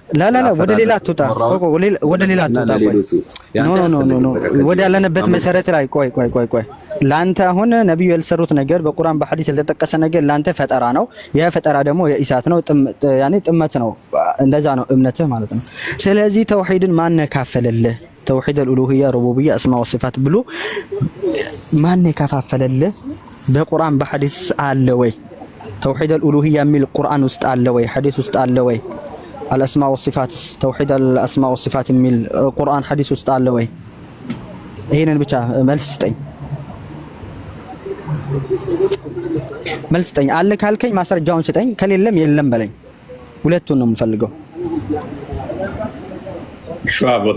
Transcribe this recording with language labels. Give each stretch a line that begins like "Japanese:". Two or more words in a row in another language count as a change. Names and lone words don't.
Amharic: ወደ ሌላ አትወጣ። ኖ ወደ ያለንበት መሰረት ላይ ቆይ ላንተ አሁን ነብዩ ያልሰሩት ነገር በቁርአን በሐዲስ ያልተጠቀሰ ነገር ላንተ ፈጠራ ነው። ያ ፈጠራ ደግሞ የኢሳት ነው፣ ጥመት ነው። እንደዛ ነው እምነትህ ማለት ነው። ስለዚህ ተውሂድን ማን ካፈለልህ? ተውሂድ
Arabic: الالوهيه الربوبيه اسماء والصفات
Amharic: ብሎ ማን ከፋፈለልህ? በቁርአን በሐዲስ አለ ወይ? ተውሂድ الالوهيه የሚል ቁርአን ውስጥ አለ ወይ? ሐዲስ ውስጥ አለ ወይ?
Arabic: الاسماء والصفات
Amharic: ተውሂድ
Arabic: الاسماء والصفات
Amharic: የሚል ቁርአን ሐዲስ ውስጥ አለ ወይ? ይሄንን ብቻ መልስ ስጠኝ። አለ ካልከኝ ማስረጃውን ስጠኝ፣ ከሌለም የለም በለኝ። ሁለቱን ነው የምፈልገው። ሸዋቦታ